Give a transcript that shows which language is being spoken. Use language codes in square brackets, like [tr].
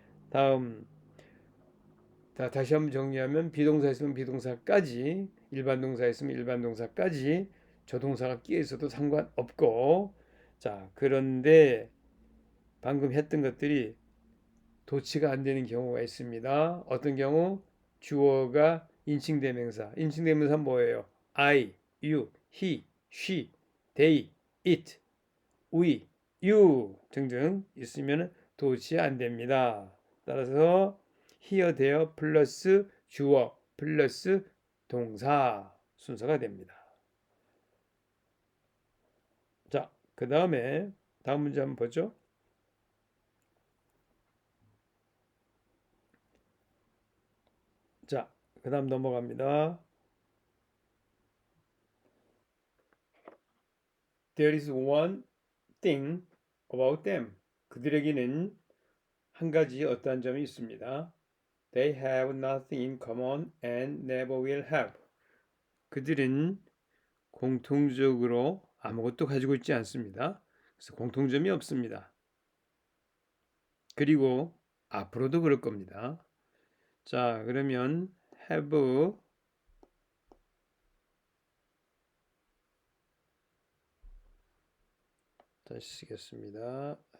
[ko] 다음 다시 한번 정리하면 비동사 있으면 비동사까지, 일반 동사 있으면 일반 동사까지, 조동사가 끼어 있어도 상관없고. 자, 그런데 방금 했던 것들이 도치가 안 되는 경우가 있습니다. 어떤 경우? 주어가 인칭대명사. 인칭대명사 뭐예요? [en] I, you, he, she, they, it, we, you [ko] 등등 있으면 도치 안 됩니다. 따라서 here, there 플러스 주어 플러스 동사 순서가 됩니다. 자, 그 다음에 다음 문제 한번 보죠. 자, 그 다음 넘어갑니다. [en] There is one thing about them. [ko] 그들에게는 한 가지 어떠한 점이 있습니다. [en] They have nothing in common and never will have. [ko] 그들은 공통적으로 아무것도 가지고 있지 않습니다. 그래서 공통점이 없습니다. 그리고 앞으로도 그럴 겁니다. 자, 그러면 have 다시 쓰겠습니다.